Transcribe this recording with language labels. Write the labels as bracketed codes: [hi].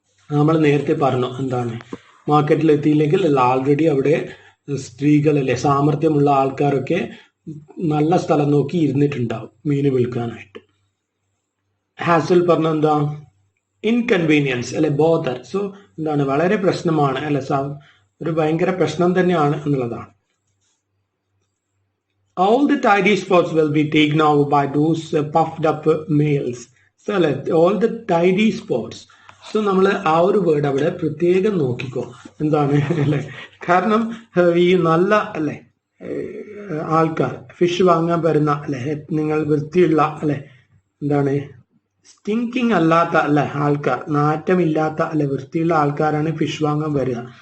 [ml] നമ്മൾ നേരത്തെ പറഞ്ഞു എന്താണ്, മാർക്കറ്റിൽ എത്തിയില്ലെങ്കിൽ ആൾറെഡി അവിടെ സ്ത്രീകൾ അല്ലെ സാമർഥ്യമുള്ള ആൾക്കാരൊക്കെ നല്ല സ്ഥലം നോക്കി ഇരുന്നിട്ടുണ്ടാവും മീന് വിൽക്കാനായിട്ട്. ഹാസൽ പറഞ്ഞ എന്താ, ഇൻകൺവീനിയൻസ് അല്ലെ, ബോദർ. സോ എന്താണ് വളരെ പ്രശ്നമാണ് അല്ലെ, ഒരു ഭയങ്കര പ്രശ്നം തന്നെയാണ് എന്നുള്ളതാണ്. [en] All the tidy spots will be taken over by those puffed up males. So all the tidy spots. [ml] So നമ്മൾ ആ ഒരു വേർഡ് അവിടെ പ്രത്യേകം നോക്കിക്കോ എന്താണ് അല്ലെ. കാരണം ഈ നല്ല അല്ലെ ആൾക്കാർ ഫിഷ് വാങ്ങാൻ വരുന്ന അല്ലെ, നിങ്ങൾ വൃത്തിയുള്ള അല്ലെ എന്താണ് സ്റ്റിങ്കിങ് അല്ലാത്ത അല്ലെ ആൾക്കാർ, നാറ്റമില്ലാത്ത അല്ലെ വൃത്തിയുള്ള ആൾക്കാരാണ് ഫിഷ് വാങ്ങാൻ വരിക.